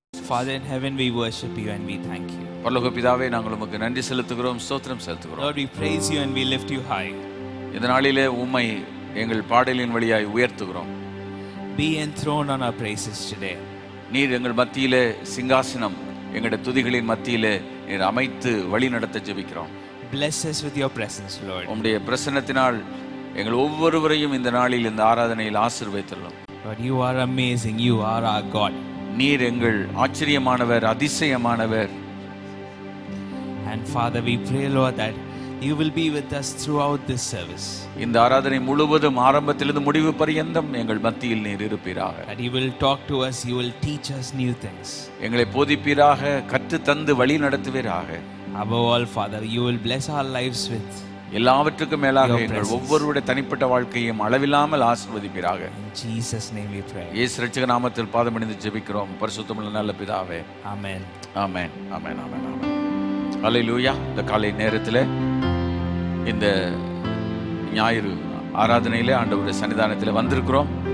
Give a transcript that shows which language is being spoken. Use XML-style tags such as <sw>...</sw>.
<en>Father in heaven, we worship you and we thank you.</en> <ta>பரலோக பிதாவே, நாங்கள் உமக்கு நன்றி செலுத்துகிறோம், ஸ்தோத்திரம் செலுத்துகிறோம்.</ta> <en>Lord, we praise you and we lift you high.</en> <ta>இந்த நாளிலே உம்மை எங்கள் பாடலின் வழியாய் உயர்த்துகிறோம்.</ta> <en>Be enthroned on our praises today.</en> <ta>நீர் எங்கள் மத்தியிலே சிங்காசனம், எங்களுடைய துதிகளின் மத்தியிலே நீர் அமைத்து வழி நடத்த ஜெபிக்கிறோம்.</ta> <en>Bless us with your presence, Lord.</en> <ta>உம்முடைய பிரசன்னத்தினால் எங்கள் ஒவ்வொருவரையும் இந்த நாளில் இந்த ஆராதனையில் ஆசீர்வதித்தருளும்.</ta> <en>Lord, you are amazing. You are our God.</en> <ta>நீர் எங்கள் ஆச்சரியமானவர், அதிசயமானவர்.</ta> <en>And Father, we pray, Lord, that you will be with us throughout this service.</en> <ta>இந்த ஆராதனை முழுவதும் ஆரம்பத்திலிருந்து முடிவு பரியந்தம் எங்கள் மத்தியில் நீர் இருப்பீராக.</ta> <en>That you will talk to us, you will teach us new things.</en> <ta>எங்களை போதிப்பீராக, கற்று தந்து வழி நடத்துவீராக.</ta> <en>Above all, Father, you will bless our lives with</en> <ta>எல்லாவற்றுக்கும் மேலாக எங்கள் ஒவ்வொருவருடைய தனிப்பட்ட வாழ்க்கையும் அளவில்லாமல் ஆசீர்வதிப்பீராக.</ta> <en>In Jesus' name we pray.</en> <ta>இயேசு இரட்சக நாமத்தில் பாதமணிந்து ஜெபிக்கிறோம் பரிசுத்தமுள்ள நல்ல பிதாவே.</ta> <en>Amen.</en> <ta>ஆமென், ஆமென், ஆமென், ஆமென். அல்லேலூயா. இந்த காலை நேரத்தில் இந்த ஞாயிறு ஆராதனையிலே ஆண்டவருடைய சன்னிதானத்தில் வந்திருக்கிறோம்.</ta>